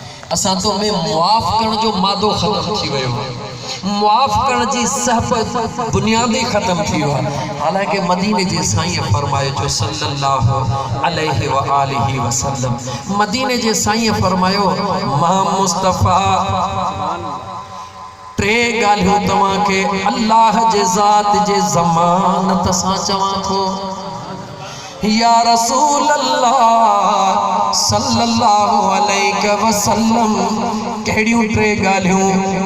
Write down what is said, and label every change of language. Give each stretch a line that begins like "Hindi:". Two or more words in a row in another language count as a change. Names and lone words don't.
Sindhi: असां तो में मुआफ़ करण जो मादो ख़त्म थी वियो, मुआफ़ करण जी सहब बुनियादी ख़त्म थी वियो। हालांकि मदीने जे साईं फरमायो जो
Arabic: صلى الله عليه وآله وسلم,
Sindhi: मदीने जे साईं फरमायो मां मुस्तफ़ा टे ॻाल्हियूं तव्हांखे अल्लाह जे ज़ात जे ज़मानत सां चवां थो।
Arabic: يا رسول الله صلى الله عليه وسلم, कहिड़ियूं टे ॻाल्हियूं?